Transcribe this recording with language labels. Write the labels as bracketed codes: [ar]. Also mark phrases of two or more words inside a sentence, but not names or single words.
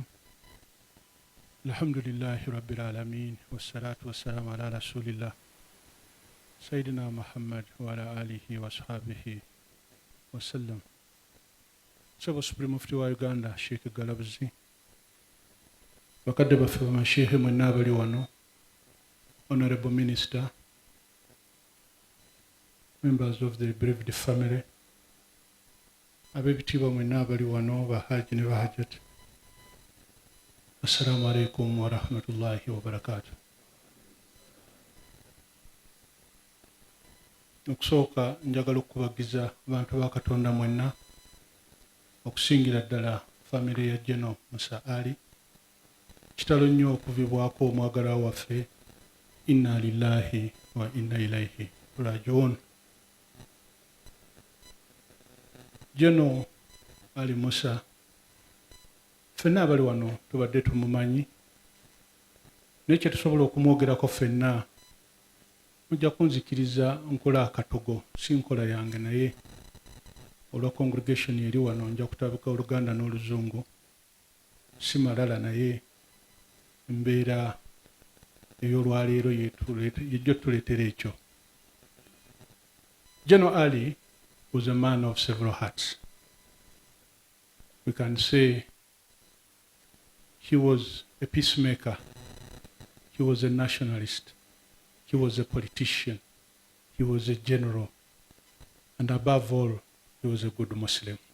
[ar] الحمد لله رب العالمين. والصلاة والسلام على رسول الله سيدنا محمد وعلى آله وصحبه وسلم. [lg] Sabo [en] Supreme Mufti [lg] wa Uganda Sheikh Galabuzi, bakadde baffe bamashehe mwenna abali wano, [en] Honorable Minister, members of the bereaved family, [lg] ab'ebitiibwa mwenna abali wano, bahaji ne bahajjati. [ar] السلام عليكم ورحمة الله وبركاته. [lg] Okusooka njagala okubagiza abantu ba Katonda mwenna, okusingira ddala famire ya General Musa Ali. Kitalo nnyo okuvibwako omwagalwa waffe. [ar] إنا لله وإنا إليه راجعون. [lg] General Ali Musa, ffenna abali wano tubadde tumumanyi, naye kye tusobola okumwogerako ffenna mujja kunzikiriza nkola akatogo, si nkola yange, naye olwa congregation eri wano nja kutabika Oluganda n'Oluzungu, si malala naye embeera ey'olwaleero yejjo tuleetera ekyo. [en] General Ali was a man of several hearts. We can say he was a peacemaker, he was a nationalist, he was a politician, he was a general, and above all, he was a good Muslim.